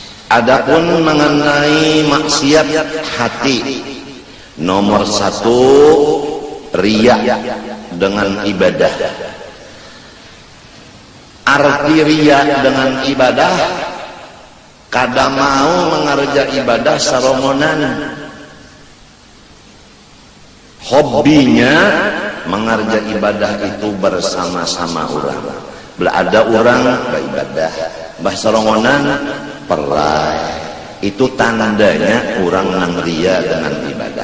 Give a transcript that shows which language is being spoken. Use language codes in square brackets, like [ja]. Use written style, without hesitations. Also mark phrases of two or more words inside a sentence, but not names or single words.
[id] Adapun mengenai maksiat hati, nomor satu riya dengan ibadah. [bjn] Arti riya dengan ibadah, kada mau mengerja ibadah sarongonan, hobinya mengerja ibadah itu bersama-sama orang. Bila ada orang beribadah sarongonan perlai, itu tandanya orang nang ria dengan ibadah.